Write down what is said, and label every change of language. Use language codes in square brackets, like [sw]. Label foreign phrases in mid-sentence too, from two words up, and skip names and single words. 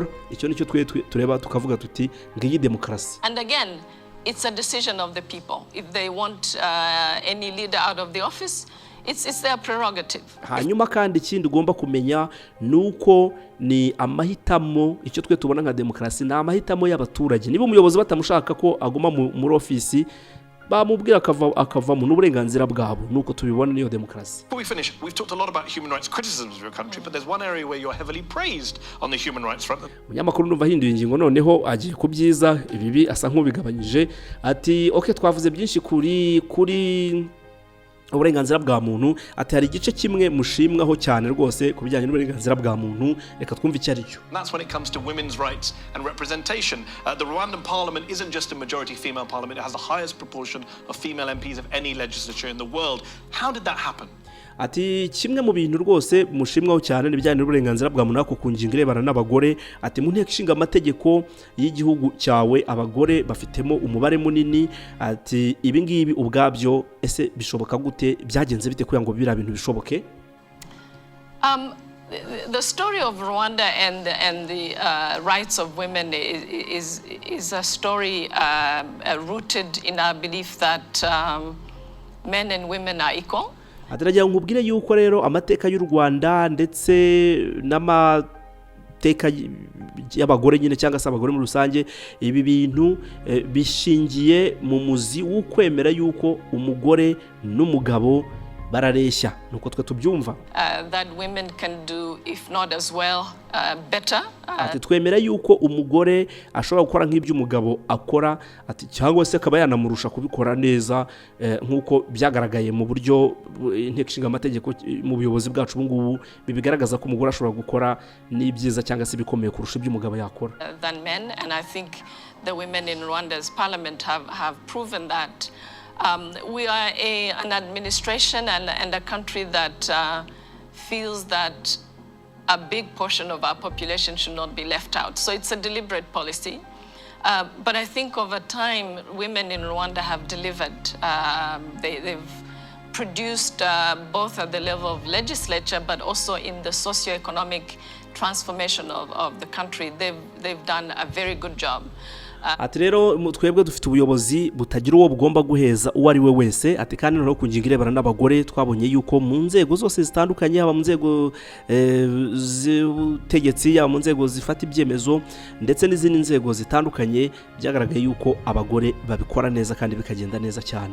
[rw] Icyo nicyo tureba tukavuga tuti ngiyi demokarasi. [en] And again, it's a decision of the people. If they want any leader out of the office, it's their prerogative. [rw] Hanyuma kandi ikindi ugomba kumenya nuko ni amahitamo, icyo twe tubona nka demokarasi ni amahitamo y'abaturage. Niba umuyobozi batamushaka ko aguma muri ofisi, bamubwira akavamo n'uburenganzira bwabo, nuko tubibona niyo demokarasi. [en] Before we finish, we've talked a lot about human rights criticisms of your country, but there's one area where you're heavily praised on the human rights front. [rw] Munyamakuru numva hinduye ingingo noneho agiye kubyiza ibibi asa nk'ubigabanyije. Ati okay, twavuze byinshi kuri uburenganzira bwa muntu. Ati hari igice kimwe mushimwaho cyane rwose ku bijyanye n'uburenganzira bwa muntu, reka twumve icyo ari cyo. [en] That's when it comes to women's rights and representation. The Rwandan parliament isn't just a majority female parliament, it has the highest proportion of female MPs of any legislature in the world. How did that happen? [rw] Ati kimwe mu bintu rwose mushimwaho cyane n'ibijyanye n'uburenganzira bwa muntu ku ngingo irebana n'abagore. Ati mu nteko ishinga amategeko y'igihugu cyawe abagore bafitemo umubare munini. Ati ibi ngibi ubwabyo ese bishoboka gute, byagenze bite kugira ngo bibira bintu bishoboke? [en] The story of Rwanda and the rights of women is a story rooted in our belief that men and women are equal. [rw] Ataragira nkubwire yuko rero amateka y'u Rwanda ndetse n'amateka y'abagore nyine cyangwa se abagore muri rusange, ibi bintu bishingiye mu muzi w'ukwemera yuko umugore n'umugabo barareshya, nuko twe tubyumva. [en] That women can do if not as well better. [rw] Ati twemera yuko umugore ashobora gukora nk'ibyo umugabo akora, ati cyangwa se akaba yanamurusha kubikora neza, nk'uko byagaragaye mu buryo inteko ishinga amategeko mu buyobozi bwacu ubungubu bibigaragaza ko umugore ashobora gukora n'ibyiza cyangwa se bikomeye kurusha ibyo umugabo yakora. [en] Than men, and I think the women in Rwanda's parliament have proven that. We are an administration and a country that feels that a big portion of our population should not be left out. So it's a deliberate policy. But I think over time, women in Rwanda have delivered. They've produced both at the level of legislature, but also in the socio-economic transformation of the country. They've done a very good job. [rw] Ati rero twebwe dufite ubuyobozi butagira uwo bugomba guheza uwo ari we wese. Ati kandi no ku ngingo irebana n'abagore twabonye yuko mu nzego zose zitandukanye, haba mu nzego z'ubutegetsi, haba mu nzego zifata ibyemezo ndetse n'izindi nzego zitandukanye, byagaragaye yuko abagore babikora neza kandi bikagenda neza cyane.